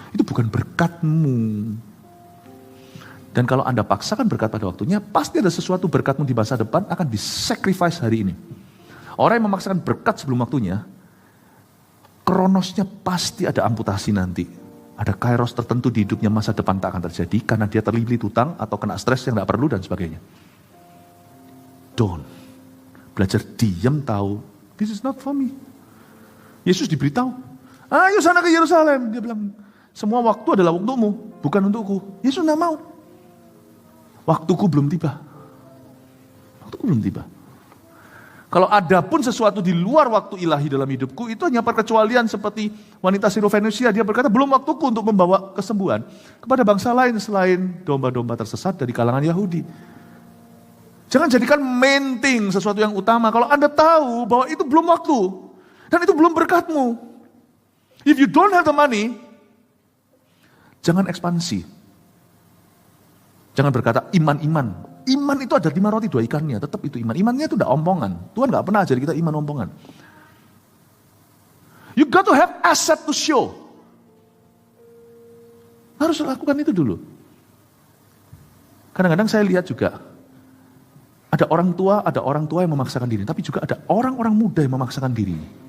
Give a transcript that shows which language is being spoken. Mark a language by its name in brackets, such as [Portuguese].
[Indonesian] Itu bukan berkatmu. Dan kalau Anda paksakan berkat pada waktunya, pasti ada sesuatu berkatmu di masa depan akan disacrifice hari ini. Orang yang memaksakan berkat sebelum waktunya, kronosnya pasti ada amputasi nanti. Ada kairos tertentu di hidupnya masa depan tak akan terjadi karena dia terlilit hutang atau kena stres yang tidak perlu dan sebagainya. Don't. Belajar diam tahu, [English] this is not for me. [Indonesian] Yesus diberitahu, ayo sana ke Yerusalem. Dia bilang, semua waktu adalah untukmu, bukan untukku. Yesus tidak mau. Waktuku belum tiba. Waktuku belum tiba. Kalau ada pun sesuatu di luar waktu ilahi dalam hidupku, itu hanya perkecualian seperti wanita Sirofenusia. Dia berkata, belum waktuku untuk membawa kesembuhan kepada bangsa lain selain domba-domba tersesat dari kalangan Yahudi. Jangan jadikan main thing sesuatu yang utama. Kalau Anda tahu bahwa itu belum waktu, dan itu belum berkatmu. [English] If you don't have the money, [Indonesian] jangan ekspansi. Jangan berkata iman-iman. Iman itu ada 5 roti 2 ikannya, tetap itu iman. Imannya itu udah omongan. Tuhan gak pernah ajar kita iman omongan. [English] You got to have asset to show. [Indonesian] Harus lakukan itu dulu. Kadang-kadang saya lihat juga, ada orang tua yang memaksakan diri, tapi juga ada orang-orang muda yang memaksakan diri.